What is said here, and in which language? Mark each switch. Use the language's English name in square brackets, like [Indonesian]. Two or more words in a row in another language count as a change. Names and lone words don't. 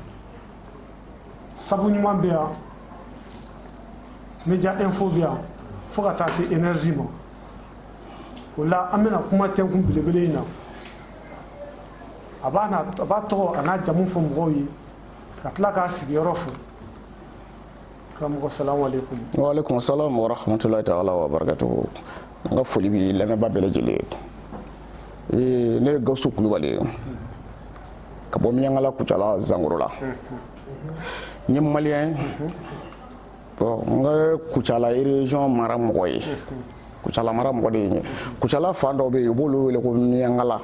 [Bambara] Sabu ɲuman bɛ yan, Média Info bɛ yan fo ka taa se Énergie ma. O la an bɛna kuma tɛnkun belebele in na. A b'a tɔgɔ a n'a jamu fɔ mɔgɔw ye ka tila k'a sigiyɔrɔ fɔ. Karamɔgɔ [Arabic] السلام عليكم. وعليكم السلام ورحمة الله تعالى وبركاته. [Bambara] N ka foli b'i lamɛnbaa bɛɛ lajɛlen ye. Ne ye Gawusu Kulubali ye ka bɔ Miɲankala Kucala Zangoro la. N ye maliyɛn bon n ka Kucala région mara mɔgɔ ye. Kucala mara mɔgɔ de ye n ye. Kucala fan dɔ bɛ yen u b'olu wele ko Miɲankala.